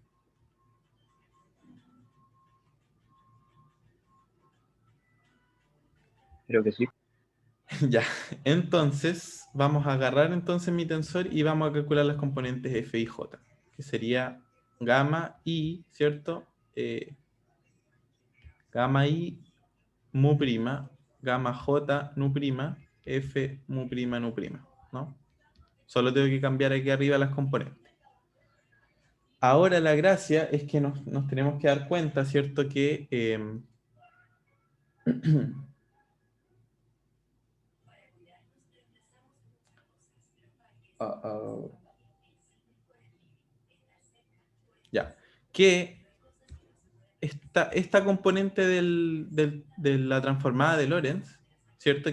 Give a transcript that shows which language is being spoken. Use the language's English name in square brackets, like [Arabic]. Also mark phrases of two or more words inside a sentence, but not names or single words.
[Spanish] Creo que sí. Ya, entonces vamos a agarrar entonces mi tensor y vamos a calcular las componentes F y J, que sería gamma I, ¿cierto? gamma I mu prima, gamma J nu prima, F mu prima nu prima, ¿no? Solo tengo que cambiar aquí arriba las componentes. Ahora la gracia es que nos tenemos que dar cuenta, ¿cierto? Que ya, que esta componente de la transformada de Lorentz, ¿cierto?